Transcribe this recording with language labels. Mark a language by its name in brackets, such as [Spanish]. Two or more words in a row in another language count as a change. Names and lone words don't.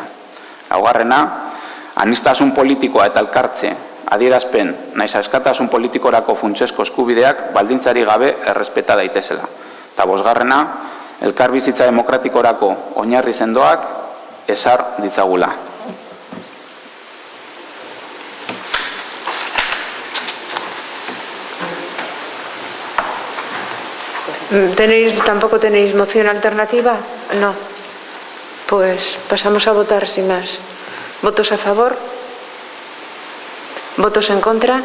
[Basque] Laugarrena, aniztasun politikoa eta elkartze, adierazpen, naiz askatasun politikorako funtsezko eskubideak baldintzari gabe errespeta daitezela. Eta bosgarrena, elkarbizitza demokratikorako oinarri sendoak ezar ditzagula. [Spanish] ¿Tampoco tenéis moción alternativa? No. Pues pasamos a votar sin más. ¿Votos a favor? ¿Votos en contra?